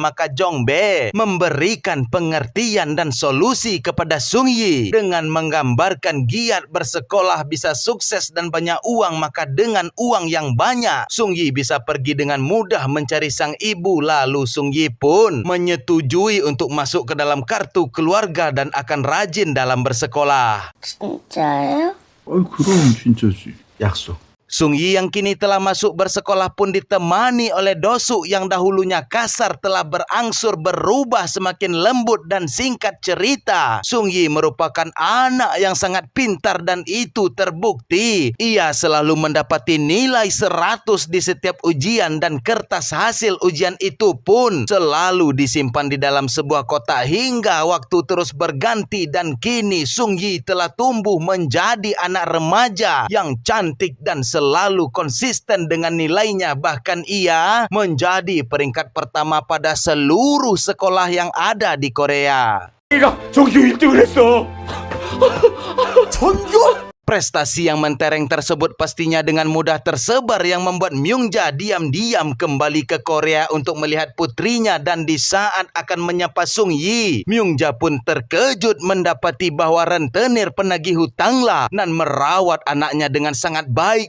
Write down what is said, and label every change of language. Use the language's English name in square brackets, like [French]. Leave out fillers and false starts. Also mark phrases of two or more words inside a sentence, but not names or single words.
[Indonesian] Maka Jongbe memberikan pengertian dan solusi kepada Sung Yi dengan menggambarkan giat bersekolah bisa sukses dan banyak uang. Maka dengan uang yang banyak, Sung Yi bisa pergi dengan mudah mencari sang ibu. Lalu Sung Yi pun menyetujui untuk masuk ke dalam kartu keluarga dan akan rajin dalam bersekolah. [Korean] 진짜예요? 그럼 진짜지. 약속. [Indonesian] Sung Yi yang kini telah masuk bersekolah pun ditemani oleh Dosuk yang dahulunya kasar telah berangsur berubah semakin lembut. Dan singkat cerita, Sung Yi merupakan anak yang sangat pintar dan itu terbukti. Ia selalu mendapati nilai 100 di setiap ujian dan kertas hasil ujian itu pun selalu disimpan di dalam sebuah kotak hingga waktu terus berganti dan kini Sung Yi telah tumbuh menjadi anak remaja yang cantik dan selalu konsisten dengan nilainya. Bahkan ia menjadi peringkat pertama pada seluruh sekolah yang ada di Korea. [Korean] 내가 전교 1등을 했어. 전교? [Indonesian] Prestasi yang mentereng tersebut pastinya dengan mudah tersebar yang membuat Myungja diam-diam kembali ke Korea untuk melihat putrinya. Dan di saat akan menyapa Sung Yi, Myungja pun terkejut mendapati bahwa rentenir penagih hutanglah dan merawat anaknya dengan sangat baik.